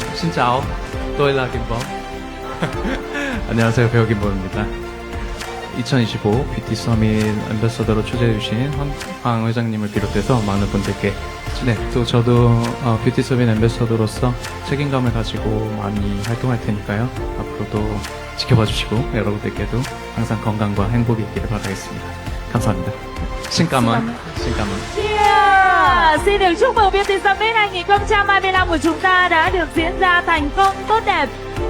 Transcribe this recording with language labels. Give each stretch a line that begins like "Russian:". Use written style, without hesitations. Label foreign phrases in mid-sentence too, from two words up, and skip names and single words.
Vietnamese: Xin chào, tôi là Kim Bo.
Korean: 안녕하세요, 배우 김보입니다. 2025 뷰티 서밋 앰버서더로 초대해주신 황 회장님을 비롯해서 많은 분들께 또 저도 뷰티 서밋 앰버서더로서 책임감을 가지고 많이 활동할 테니까요. 앞으로도 지켜봐 주시고 여러분들께도 항상 건강과 행복이 있기를 바라겠습니다. 감사합니다. 신까만.
English: Yeah!
Vietnamese: Xin được chúc mừng Beauty Summit 2025 của chúng ta đã được diễn ra thành công tốt đẹp.